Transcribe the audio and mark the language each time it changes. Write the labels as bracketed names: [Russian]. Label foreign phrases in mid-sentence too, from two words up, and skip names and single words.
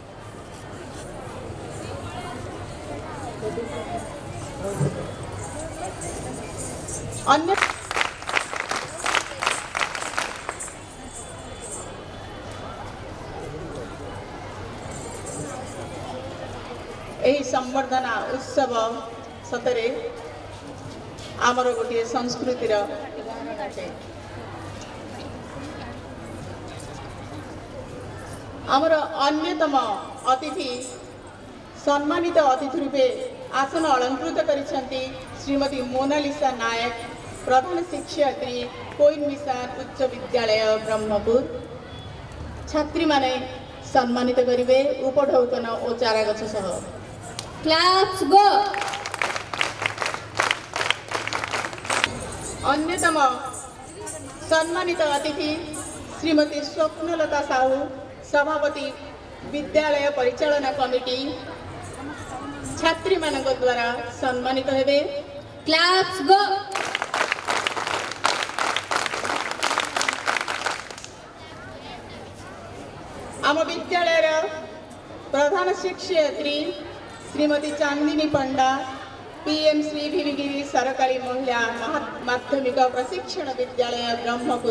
[Odia] ଅନ୍ୟ ଏହି ସମ୍ବର୍ଦ୍ଧନା ଉତ୍ସବ ସତରେ ଆମର ଗୋଟେ ସଂସ୍କୃତିର ଉଦାହରଣ ଅଟେ। ଆମର ଅନ୍ୟତମ ଅତିଥି ସମ୍ମାନିତ ଅତିଥି ରୂପେ ଆସନ ଅଳଙ୍କୃତ କରିଛନ୍ତି ଶ୍ରୀମତୀ ମୋନାଲିସା ନାୟକ, ପ୍ରଧାନ ଶିକ୍ଷୟିତ୍ରୀ, କୋଇନ ମିଶନ ଉଚ୍ଚ ବିଦ୍ୟାଳୟ ବ୍ରହ୍ମପୁର। ଛାତ୍ରୀ ମାନେ ସମ୍ମାନିତ କରିବେ ଉପଢୌକନ ଓ ଚାରାଗଛ ସହ। [English] Claps go! [Odia] ଅନ୍ୟତମ ସମ୍ମାନିତ ଅତିଥି ଶ୍ରୀମତୀ ସ୍ୱପ୍ନଲତା ସାହୁ, ସଭାପତି ବିଦ୍ୟାଳୟ ପରିଚାଳନା କମିଟି, ଛାତ୍ରୀ ମାନଙ୍କ ଦ୍ୱାରା ସମ୍ମାନିତ ହେବେ। [English] Claps go! [Odia] ଆମ ବିଦ୍ୟାଳୟ ପ୍ରଧାନ ଶିକ୍ଷୟିତ୍ରୀ ଶ୍ରୀମତୀ ଚାନ୍ଦିନୀ ପଣ୍ଡା, ପିଏମ ଶ୍ରୀ ଭୀମଗିରି ସରକାରୀ ମହିଳା ମାଧ୍ୟମିକ ପ୍ରଶିକ୍ଷଣ ବିଦ୍ୟାଳୟ ବ୍ରହ୍ମପୁର।